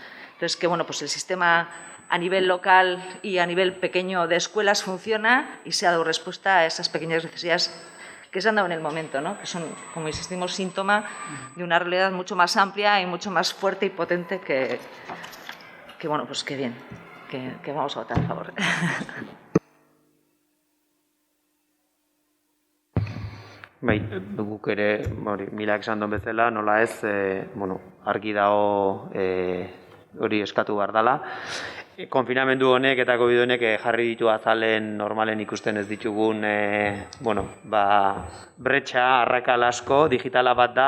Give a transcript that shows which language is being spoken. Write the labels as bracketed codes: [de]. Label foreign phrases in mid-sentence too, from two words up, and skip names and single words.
[es] Entonces, que bueno, pues el sistema a nivel local y a nivel pequeño de escuelas funciona y se ha dado respuesta a esas pequeñas necesidades que se han dado en el momento, ¿no? Que son, como insistimos, síntoma de una realidad mucho más amplia y mucho más fuerte y potente que bueno, pues que bien, que vamos a votar a favor. [eu] Bai, guk ere, Milak esan duen bezala, nola ez, argi dago hori eskatu behar dela. konfinamendu honek eta COVID honek jarri ditu azalen normalen ikusten ez ditugun bretxa, arrakal asko, digitala bat da,